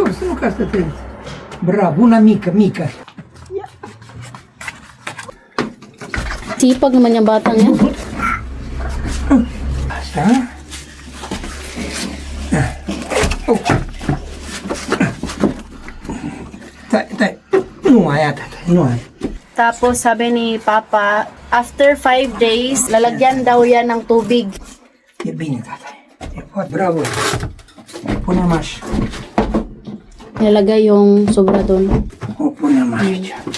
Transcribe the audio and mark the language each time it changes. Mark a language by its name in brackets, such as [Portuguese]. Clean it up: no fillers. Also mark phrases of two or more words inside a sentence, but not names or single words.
[Romanian] Nu ca să te... Bravo, una mică, mică. [Filipino] Sipag naman yung batang yan. [Romanian] Asta. Oh. Tai. Nu mai ia, tata, nu ai. [Filipino] Tapos sabi ni Papa, [English] after 5 days, [Filipino] lalagyan daw yan ng tubig. [Romanian] E bine, tata. E foarte bravo. Punem așa. [Filipino] Nilalagay yung sobra doon. [Romanian] O punem aici.